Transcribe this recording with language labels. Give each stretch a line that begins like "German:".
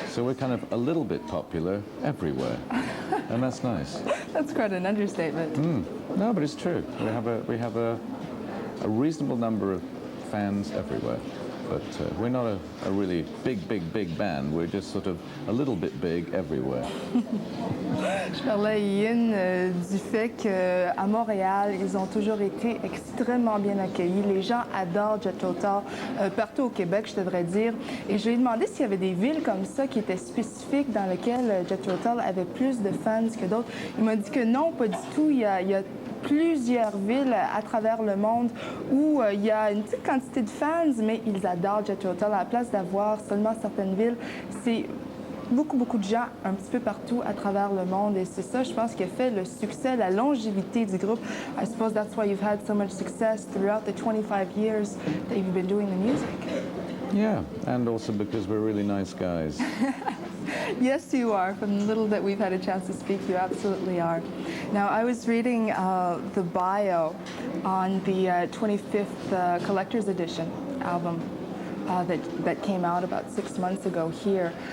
English: So we're kind of a little bit popular everywhere, and that's nice. That's quite an understatement. No, but it's true. We have a reasonable number of fans everywhere. But we're not a really big band. We're just sort of a little bit big everywhere.
French: Je parlais à Ian du fait qu'à Montréal, ils ont toujours été extrêmement bien accueillis. Les gens adorent Jethro Tull, partout au Québec, je devrais dire. Et je lui ai demandé s'il y avait des villes comme ça qui étaient spécifiques dans lesquelles Jethro Tull avait plus de fans que d'autres. Il m'a dit que non, pas du tout. Il y a plusieurs villes à travers le monde où il y a une petite quantité de fans, mais ils adorent Jethro Tull. À la place d'avoir seulement certaines villes, c'est beaucoup de gens un petit peu partout à travers le monde. Et c'est ça, je pense, qui a fait le succès, la longévité du groupe.
English: I suppose that's why you've had so much success throughout the 25 years that you've been doing the music. Yeah, and also because we're really nice guys. Yes, you are. From the little that we've had a chance to speak, you absolutely are. Now, I was reading the bio on the 25th Collector's Edition album that came out about 6 months ago here.